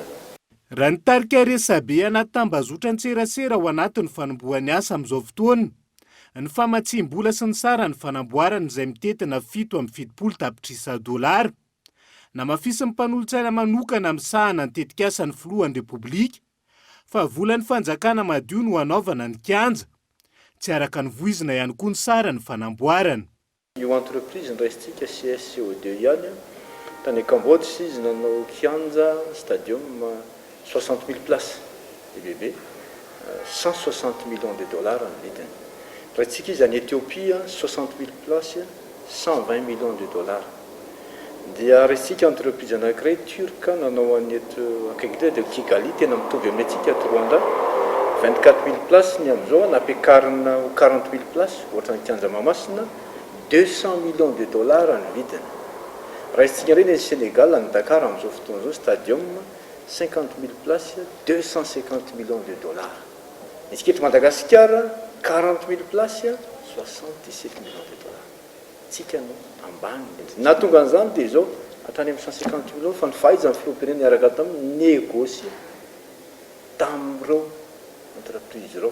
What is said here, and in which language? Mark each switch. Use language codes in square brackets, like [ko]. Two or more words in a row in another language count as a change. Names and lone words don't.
[mg] Raha nitarika resabe anaty tambazotra ny tserasera ao anatin'ny fanombohan'ny asa amin'izao fotoana, ny famatsim-bola sy ny sara ny fanamboarana izay mitetina 7.70 tapitrisa $, namafisin'ny mpanolotsaina manokana misahana ny tetikasa ny filohan'ny Repoblika, fa volan'ny fanjakana madio no hanaovana ny kianja, tsy araka ny voizina ihany koa ny sara ny fanamboarana. Io entreprise ndraisitsika CSCO2 ihany tany Kambodsy izy nanao kianja stadium 60 000 places bebe 160 [fr] millions de dollars [mg] ny vidiny. Raitsika izy any Ethiopia 60 000 places 120 [fr] millions de dollars. [mg] Dia raitsika entreprise anankiray turca nanao any eto akaiky de Kigali tena mitovy amin'ny atsika eto Rwanda 24 000 places ny amin'izao napekarina 40 000 places ohatra ny kianja Mahamasina 200 [fr] millions de dollars [mg] ny vidiny. Raitsika reny ny Sénégal ny Dakar amin'izao fotoana izao stadium 50 000 places 250 [fr] millions de dollars. [mg] Isika eto Madagasikara 40 000 places 77 [fr] millions de dollars. [mg] Tsika no ambany natonga an'izany dia izao hatrany amin'ny 150 millions fa ny fahaiza ny filohampirenena niaraka tamin'ny négocie tamin'ireo entreprise ireo.